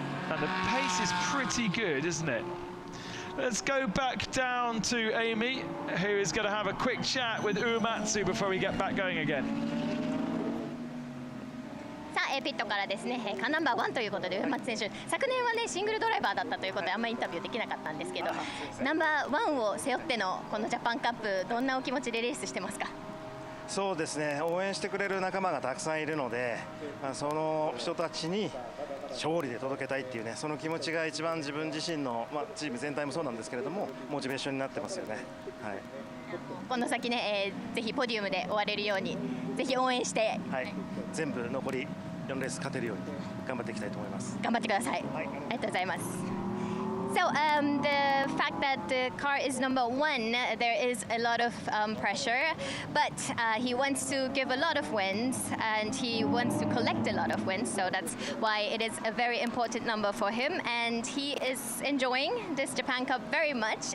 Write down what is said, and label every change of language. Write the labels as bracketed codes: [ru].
[en] And the pace is pretty good, isn't it? Let's go back down to Amy, who is going to have a quick chat with Uematsu before we get back going again. [ja] さあ、ピットからですね、カーナンバー1ということで、上松選手、昨年はね、シングルドライバーだったということで、あんまりインタビューできなかったんですけど、ナンバー1を背負ってのこのジャパンカップ、どんなお気持ちでレースしてますか？そうですね、応援してくれる仲間がたくさんいるので、その人たちに勝利で届けたいっていうね、その気持ちが一番自分自身の、チーム全体もそうなんですけれども、モチベーションになってますよね。はい。この先ね、ぜひポディウムで終われるように、ぜひ応援して、はい、全部残り4レース勝てるように頑張っていきたいと思います。頑張ってください。はい、ありがとうございます。 [en] So the fact that the car is number 1, there is a lot of pressure, but he wants to give a lot of wins and he wants to collect a lot of wins. So that's why it is a very important number for him. And he is enjoying this Japan Cup very much.